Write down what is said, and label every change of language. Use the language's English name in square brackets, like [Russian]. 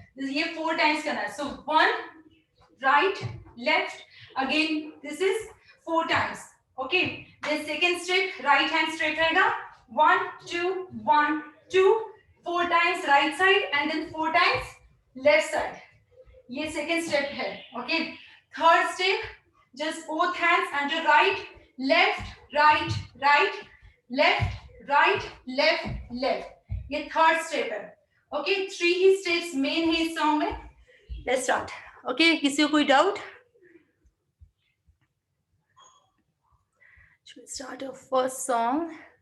[Hindi] ये 4 टाइम्स करना है. सो 1 right left. [English] Again this is 4 times. Okay, then second step right hand [Hindi] straight रहेगा. [English] 1 2 1 2. 4 times right side and then 4 times left side. [Hindi] ये second step है. [English] Okay. Third step, just both hands under right, left, right, right, left, right, left, left. [Hindi] ये third step है. Okay. 3 ही steps main है इस song में. [English] Let's start. Okay. [Hindi] किसी को कोई doubt? [English] Should we start our first song?